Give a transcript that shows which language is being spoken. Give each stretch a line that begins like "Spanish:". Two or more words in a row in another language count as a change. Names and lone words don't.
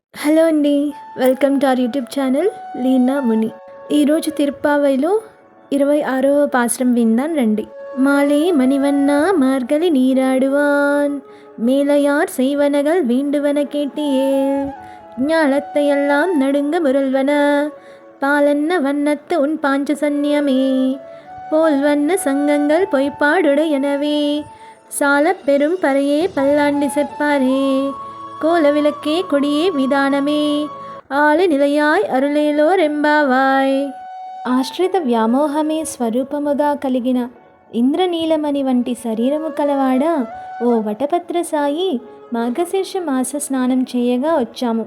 Telugu: హలో అండి,
English: welcome to our YouTube channel
Telugu: లీనా ముని. ఈరోజు తిరుప్పావైలో 26వ పాసురం విందాం రండి.
Tamil: மாலே மணிவண்ணா மார்கழி நீராடுவான் மேலையார் செய்வனகள் வேண்டுவன கேட்டியேல் ஞாலத்தையெல்லாம் நடுங்க முரல்வன பாலன்ன வண்ணத்து உன் பாஞ்ச சந்நியமே போல் வண்ண சங்கங்கள் பொய்ப்பாடுடையனவே சால பெரும் பறையே பல்லாண்டி செப்பாரே கோல விளக்கே கொடியே விதானமே ஆலின் இலையாய் அருளேலோர் எம்பாவாய்.
Telugu: ఆశ్రిత వ్యామోహమే స్వరూపముగా కలిగిన ఇంద్రనీలమణి వంటి శరీరము కలవాడా, ఓ వటపత్ర సాయి, మార్గశీర్ష మాస స్నానం చేయగా వచ్చాము.